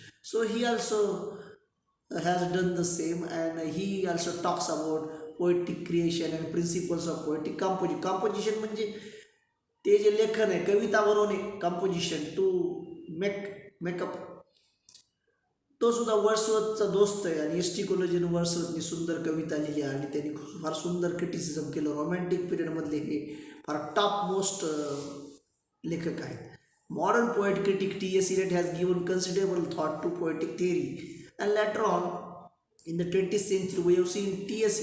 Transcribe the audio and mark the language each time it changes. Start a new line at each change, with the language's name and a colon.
English: So he also has done the same and he also talks about poetic creation and principles of poetic composition.
Marathi: Composition म्हणजे ते जे लेखन आहे, कविता बनवणे,
English: Composition to make up.
Marathi: तो सुद्धा वर्ड्सवर्थचा दोस्त आहे आणि एस.टी. कोलरिजने वर्ड्सवर्थनी सुंदर कविता लिहिली आणि त्यांनी फार सुंदर क्रिटिसिझम केलं. रोमॅन्टिक पिरियडमधले हे फार टॉप मोस्ट लेखक आहेत.
English: Modern poet critic T.S. Eliot has given considerable thought to poetic theory. And later on, in the 20th century, we have seen T.S.